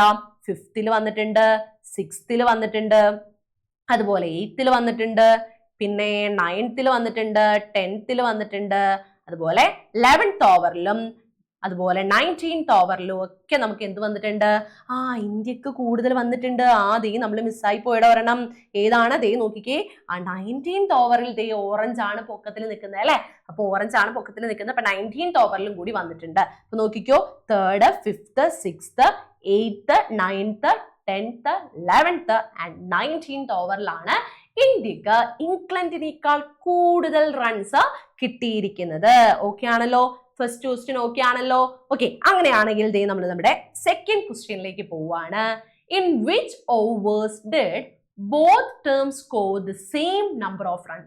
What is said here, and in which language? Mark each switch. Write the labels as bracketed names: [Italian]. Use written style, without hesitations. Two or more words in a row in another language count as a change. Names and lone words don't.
[Malayalam] ഫിഫ്തിൽ വന്നിട്ടുണ്ട്, സിക്സ്തിൽ വന്നിട്ടുണ്ട്, അതുപോലെ 8ൽ വന്നിട്ടുണ്ട്, പിന്നെ 9th വന്നിട്ടുണ്ട്, 10th വന്നിട്ടുണ്ട്, അതുപോലെ 11th ഓവറിലും അതുപോലെ 19th ഓവറിലും ഒക്കെ നമുക്ക് എന്ത് വന്നിട്ടുണ്ട്? ഇന്ത്യക്ക് കൂടുതൽ വന്നിട്ടുണ്ട്. ദേ നമ്മൾ മിസ്സായി പോയിട ഒരെണ്ണം. ഏതാണ്? ദേ നോക്കിക്കേ, 19th ഓവറിൽ ദേ ഓറഞ്ച് ആണ് പൊക്കത്തിൽ നിൽക്കുന്നത് അല്ലെ. അപ്പൊ ഓറഞ്ച് ആണ് പൊക്കത്തിൽ നിൽക്കുന്നത്. അപ്പൊ 19th ഓവറിലും കൂടി വന്നിട്ടുണ്ട്. അപ്പൊ നോക്കിക്കോ, 3rd, 5th, 6th, 8th, 9th, 10th, 11th and 19th ഓവറിലാണ് ഇന്ത്യക്ക് ഇംഗ്ലണ്ടിനേക്കാൾ കൂടുതൽ റൺസ് കിട്ടിയിരിക്കുന്നത്. ഓക്കെ ആണല്ലോ? [English] first question [Malayalam] ഓക്കെ ആണല്ലോ? ഓക്കെ, അങ്ങനെയാണെങ്കിൽ ദേ നമ്മൾ നമ്മുടെ സെക്കൻഡ് ക്വസ്റ്റ്യനിലേക്ക് പോവാണ്. [English] In which overs did both teams score the same number of runs?